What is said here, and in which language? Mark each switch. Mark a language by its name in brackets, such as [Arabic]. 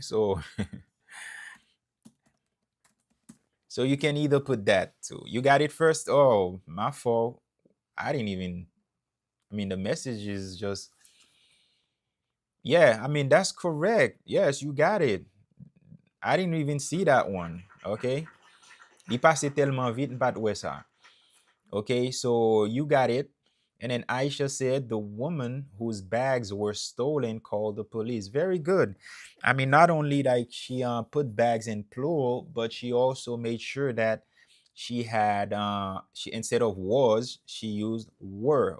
[English] So so you can either put that too. You got it first? Oh, my fault. I mean the message is just, yeah, I mean that's correct. Yes, you got it. I didn't even see that one, okay? [French] Il passe tellement vite, pas de ça. [English] Okay, so you got it. And then Aisha said the woman whose bags were stolen called the police. Very good. I mean, not only like she put bags in plural, but she also made sure that she had she instead of was, she used were.